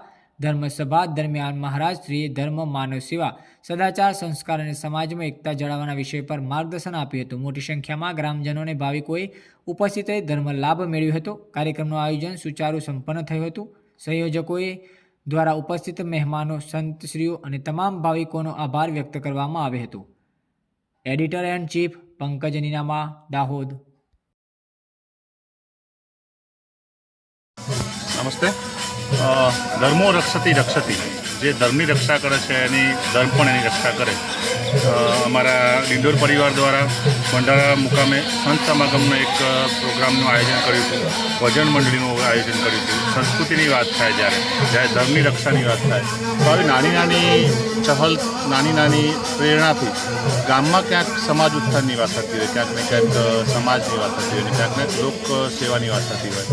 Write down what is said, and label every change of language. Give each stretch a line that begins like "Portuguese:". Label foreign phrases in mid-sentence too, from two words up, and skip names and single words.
Gujarati: ધર્મસભા દરમિયાન મહારાજ શ્રીએ ધર્મ માનવ સેવા સદાચાર સંસ્કાર અને સમાજમાં એકતા જાળવવાના વિષય પર માર્ગદર્શન આપ્યું હતું। મોટી સંખ્યામાં ગ્રામજનો અને ભાવિકોએ ઉપસ્થિત રહી ધર્મ લાભ મેળવ્યો હતો। કાર્યક્રમનું આયોજન સુચારુ સંપન્ન થયું હતું। સંયોજકોએ દ્વારા ઉપસ્થિત મહેમાનો સંતશ્રીઓ અને તમામ ભાવિકોનો આભાર વ્યક્ત કરવામાં આવ્યો હતો।
English: Editor and Chief पंकज नीनामा दाहोद।
Gujarati: नमस्ते।
Sanskrit: धर्मो रक्षति रक्षति
Gujarati: જે ધર્મની રક્ષા કરે છે એની ધર્મ પણ એની રક્ષા કરે। અમારા ડિંડોર પરિવાર દ્વારા ભંડારા મુકામે સંત સમાગમનો એક પ્રોગ્રામનું આયોજન કર્યું હતું। ભજન મંડળીનું આયોજન કર્યું હતું। સંસ્કૃતિની વાત થાય જ્યારે ધર્મની રક્ષાની વાત થાય તો આવી નાની નાની ચહલ નાની નાની પ્રેરણાથી ગામમાં ક્યાંક સમાજ ઉત્થાનની વાત થતી હોય, ક્યાંક ને ક્યાંક સમાજની વાત થતી હોય ને ક્યાંક ને લોક સેવાની વાત થતી હોય।